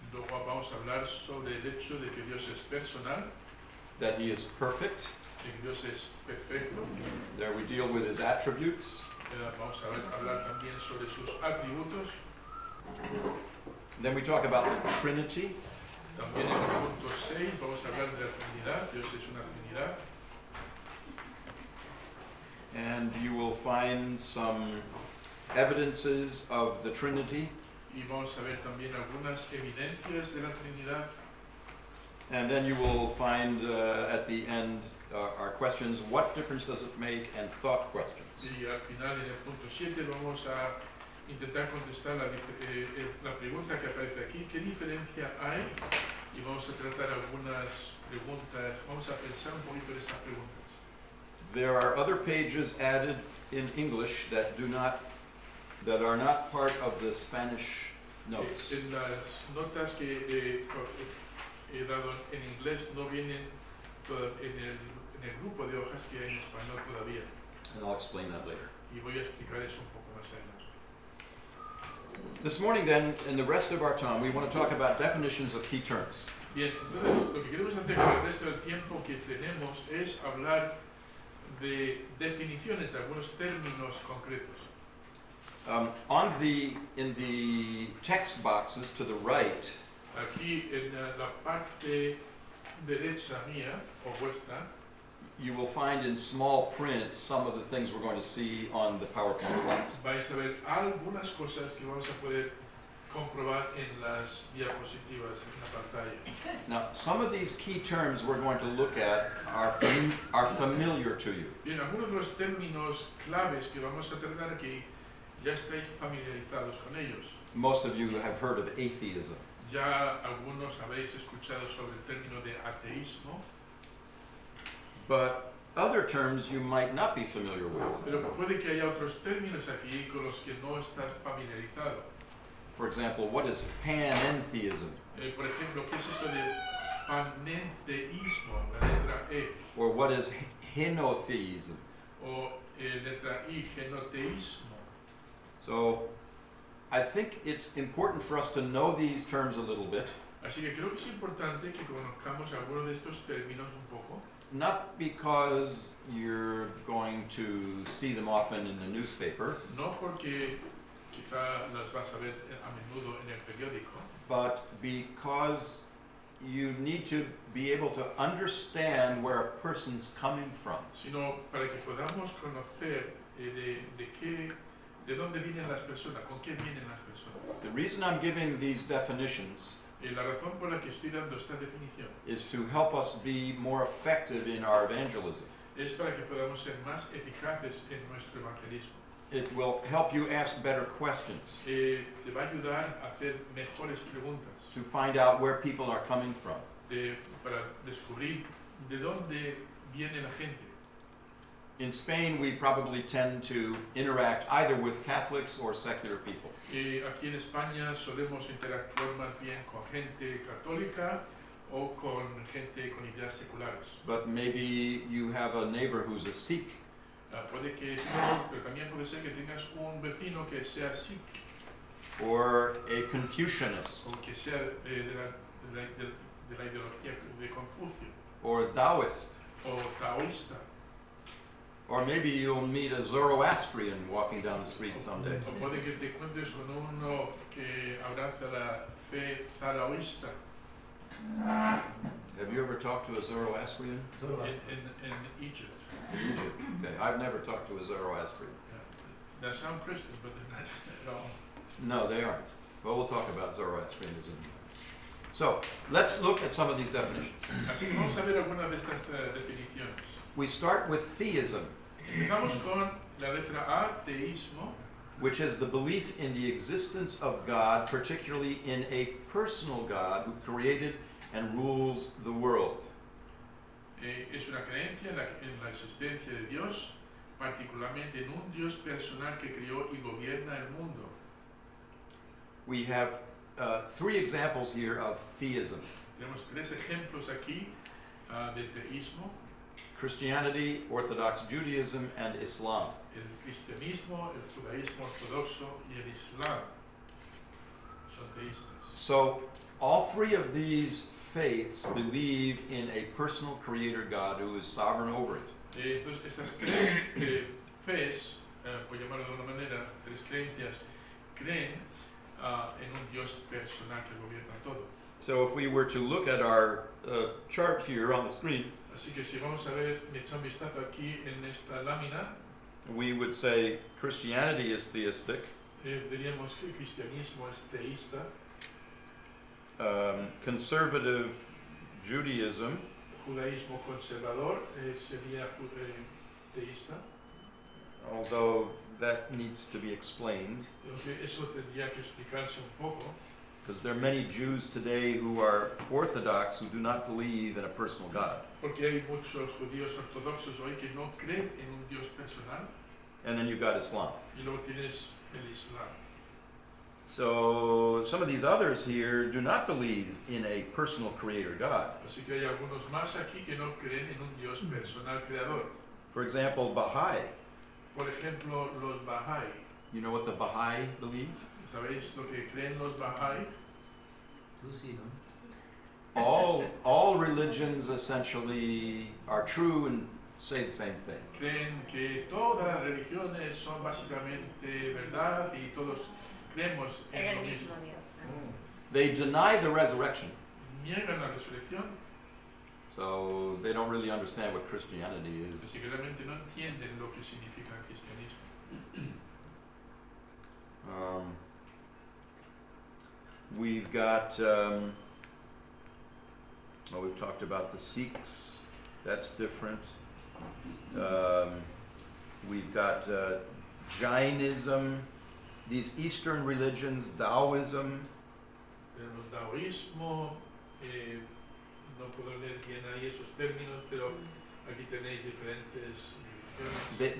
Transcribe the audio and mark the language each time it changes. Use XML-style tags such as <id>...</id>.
<es>vamos a hablar sobre el hecho de que Dios es personal,</es> <en>that he is perfect.</en> <es>de que Dios es perfecto.</es> <en>There we deal with his attributes.</en> <es>Vamos a hablar también sobre sus atributos.</es> <en>Then we talk about the Trinity.</en> <es>También en el punto 6 vamos a hablar de la Trinidad. Dios es una Trinidad.</es> <en>And you will find some evidences of the Trinity.</en> <es>Y vamos a ver también algunas evidencias de la Trinidad.</es> <en>And then you will find at the end our questions, what difference does it make, and thought questions.</en> <es>Y al final, en el punto 7, vamos a intentar contestar la pregunta que aparece aquí. ¿Qué diferencia hay? Y vamos a tratar algunas preguntas. Vamos a pensar un poquito en esas preguntas.</es> <en>There are other pages added in English that are not part of the Spanish notes.</en> <es>En las notas que he dado en inglés no vienen en el grupo de hojas que hay en español todavía.</es> <en>And I'll explain that later.</en> <es>Y voy a explicar eso un poco más adelante.</es> <en>This morning then, in the rest of our time, we want to talk about definitions of key terms.</en> <es>Bien, entonces lo que queremos hacer con el resto del tiempo que tenemos es hablar de definiciones de algunos términos concretos.</es> <en>In the text boxes to the right,</en> <es>Aquí en la parte derecha mía o vuestra,</es> <en>you will find in small print some of the things we're going to see on the PowerPoint slides.</en> <es>vais a ver algunas cosas que vamos a poder comprobar en las diapositivas en la pantalla.</es> <en>Now, some of these key terms we're going to look at are familiar to you.</en> <es>Bien, algunos de los términos claves que vamos a tratar aquí ya estáis familiarizados con ellos.</es> <en>Most of you have heard of atheism.</en> <es>Ya algunos habéis escuchado sobre el término de ateísmo,</es> <en>But other terms you might not be familiar with.</en> <es>pero puede que haya otros términos aquí con los que no estás familiarizado.</es> <en>For example, what is panentheism?</en> <es>Por ejemplo, ¿qué es esto de panenteísmo, la letra E?</es> <en>Or what is henotheism?</en> <es>O letra I, genoteísmo.</es> <en>So I think it's important for us to know these terms a little bit,</en> <es>Así que creo que es importante que conozcamos algunos de estos términos un poco,</es> <en>not because you're going to see them often in the newspaper,</en> <es>no porque quizá las vas a ver a menudo en el periódico,</es> <en>but because you need to be able to understand where a person's coming from.</en> <es>sino para que podamos conocer de dónde vienen las personas, con qué vienen las personas.</es> <en>The reason I'm giving these definitions</en> <es>La razón por la que estoy dando esta definición</es> <en>is to help us be more effective in our evangelism.</en> <es>es para que podamos ser más eficaces en nuestro evangelismo.</es> <en>It will help you ask better questions,</en> <es>Te va a ayudar a hacer mejores preguntas,</es> <en>to find out where people are coming from.</en> <es>para descubrir de dónde viene la gente.</es> <en>In Spain, we probably tend to interact either with Catholics or secular people.</en> <es>Aquí en España solemos interactuar más bien con gente católica o con gente con ideas seculares.</es> <en>But maybe you have a neighbor who's a Sikh,</en> <es>Pero también puede ser que tengas un vecino que sea Sikh</es> <en>or a Confucianist,</en> <es>o que sea de la ideología de Confucio</es> <en>or a Taoist,</en> <es>o taoísta.</es> <en>or maybe you'll meet a Zoroastrian walking down the street someday.</en> <es>O puede que te encuentres con uno que abraza la fe zoroastrista.</es> <en>Have you ever talked to a Zoroastrian? In Egypt. In Egypt. Okay. I've never talked to a Zoroastrian. They sound Christian, but they're not at all. No, they aren't. But we'll talk about Zoroastrianism. So, let's look at some of these definitions.</en> <es>Así que vamos a ver algunas de estas definiciones.</es> <en>We start with theism,</en> <es>Empezamos con la letra A, teísmo,</es> <en>which is the belief in the existence of God, particularly in a personal God who created and rules the world.</en> <es>Es una creencia en la existencia de Dios, particularmente en un Dios personal que creó y gobierna el mundo.</es> <en>We have three examples here of theism:</en> <es>Tenemos tres ejemplos aquí de teísmo:</es> <en>Christianity, Orthodox Judaism, and Islam.</en> <es>el cristianismo, el judaísmo ortodoxo y el islam son teístas.</es> <en>So, All three of these faiths believe in a personal creator God who is sovereign over it.</en> <es>Entonces, esas tres fes, por llamarlo de una manera, tres creencias, creen en un Dios personal que gobierna todo.</es> <en>So if we were to look at our chart here on the screen,</en> <es>Así que si vamos a ver, echar un vistazo aquí en esta lámina,</es> <en>we would say Christianity is theistic,</en> <es>diríamos que el cristianismo es teísta,</es> <en>conservative Judaism</en> <es>judaísmo conservador sería teísta,</es> <en>although that needs to be explained,</en> <es>aunque eso tendría que explicarse un poco,</es> <en>because there are many Jews today who are Orthodox who do not believe in a personal God.</en> <es>porque hay muchos judíos ortodoxos hoy que no creen en un Dios personal,</es> <en>And then you've got Islam.</en> <es>y luego tienes el Islam.</es> <en>So some of these others here do not believe in a personal creator God.</en> <es>Así que hay algunos más aquí que no creen en un Dios personal creador.</es> <en>For example, Baha'i.</en> <es>Por ejemplo, los Bahá'í.</es> <en>You know what the Baha'i believe?</en> <es>¿Sabéis lo que creen los Bahá'í? Tú sí, ¿no?</es> <en>All religions essentially are true and say the same thing.</en> <es>Creen que todas las religiones son básicamente verdad y todos creemos en En lo el mismo. mismo Dios.</es> <en>They deny the resurrection,</en> <es>Niegan la resurrección,</es> <en>so they don't really understand what Christianity is.</en> <es>así que realmente no entienden lo que significa el cristianismo.</es> <en>We've got, we've talked about the Sikhs, that's different. We've got Jainism, these Eastern religions, Taoism,</en> <es>El taoísmo, no puedo leer bien ahí esos términos, pero aquí tenéis diferentes religiones.</es>